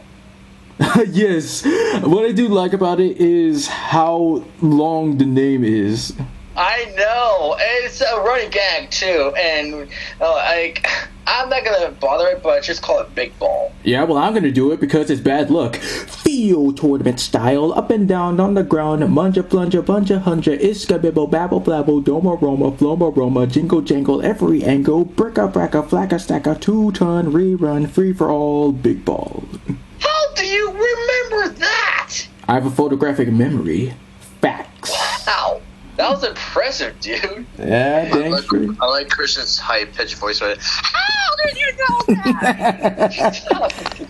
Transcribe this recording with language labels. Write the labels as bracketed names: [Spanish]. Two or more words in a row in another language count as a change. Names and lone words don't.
[English] Yes, what I do like about it is how long the name is. I know, it's a running gag too, and I'm not gonna bother it, but just call it Big Ball. Yeah, well, I'm gonna do it because it's bad luck. Field tournament style, up and down on the ground, munja plunja, bunja hunja, iska bibble, babble blabble, doma roma, floma roma, jingle jangle, every angle, bricka bracka, flacka stacka, 2-ton, rerun, free for all, Big Ball. How do you remember that? I have a photographic memory. Facts. Wow, that was impressive, dude. Yeah, dang straight. I like Christian's high-pitched voice. Right? How did you know that?